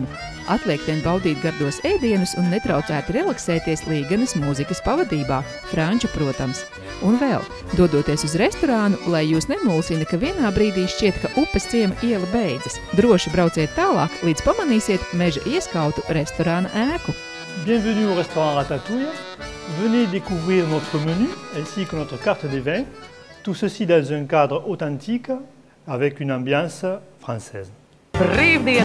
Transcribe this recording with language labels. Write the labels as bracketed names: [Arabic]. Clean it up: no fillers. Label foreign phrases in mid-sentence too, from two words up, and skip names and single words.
[Latvian] Atliek vien baudīt gardos ēdienus un netraucēti relaksēties līganas mūzikas pavadībā, franču, protams. Un vēl, dodoties uz restorānu, lai jūs nemulsina, ka vienā brīdī šķiet, ka Upesciema iela beidzas. Droši brauciet tālāk, līdz pamanīsiet meža ieskautu restorāna ēku. [French] Bienvenue au restaurant Ratatouille. Venez découvrir notre menu ainsi que notre carte des vins. Tout ceci dans un cadre authentique avec une ambiance française. [Latvian] Brīvdienu